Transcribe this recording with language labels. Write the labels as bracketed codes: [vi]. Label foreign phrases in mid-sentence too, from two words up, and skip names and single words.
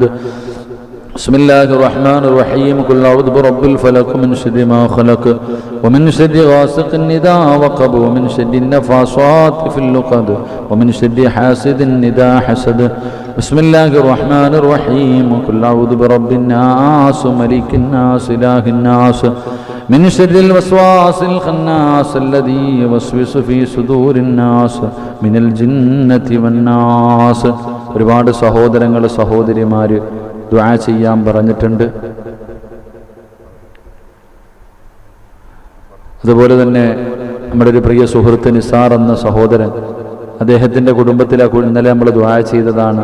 [ar] بسم الله الرحمن الرحيم قل أعوذ برب الفلق من شر ما خلق ومن شر غاسق إذا وقب ومن شر النفاثات في العقد ومن شر حاسد إذا حسد بسم الله الرحمن الرحيم قل أعوذ برب الناس ملك الناس إله الناس من شر الوسواس الخناس الذي يوسوس في صدور الناس من الجنة والناس. [ml] ഒരുപാട് സഹോദരങ്ങൾ സഹോദരിമാർ ദുആ ചെയ്യാൻ പറഞ്ഞിട്ടുണ്ട്. അതുപോലെ തന്നെ നമ്മുടെ ഒരു പ്രിയ സുഹൃത്ത് നിസാർ എന്ന സഹോദരൻ, അദ്ദേഹത്തിൻ്റെ കുടുംബത്തിലെ ഇന്നലെ നമ്മൾ ദുആ ചെയ്തതാണ്.